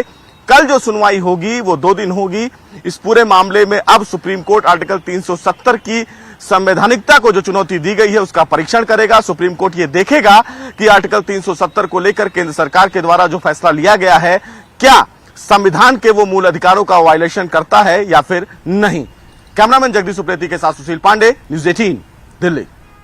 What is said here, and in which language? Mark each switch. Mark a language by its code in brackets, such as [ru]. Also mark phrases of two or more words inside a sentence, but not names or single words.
[hi] कल जो सुनवाई होगी वह 2 दिन होगी। इस पूरे मामले में अब सुप्रीम कोर्ट आर्टिकल 370 की संवैधानिकता को जो चुनौती दी गई है इस का परीक्षण करे गा. सुप्रीम कोर्ट यह देखे गा कि आर्टिकल 370 को ले कर केंद्र सरकार के द्वारा जो फ़ैसला लिया गया है क्या संविधान के वह मूल अधिकारों का वायलेशन करता है या फिर नहीं. कैमरामैन जगदीश उप्रेती के साथ सुशील पांडे, न्यूज 18 दिल्ली।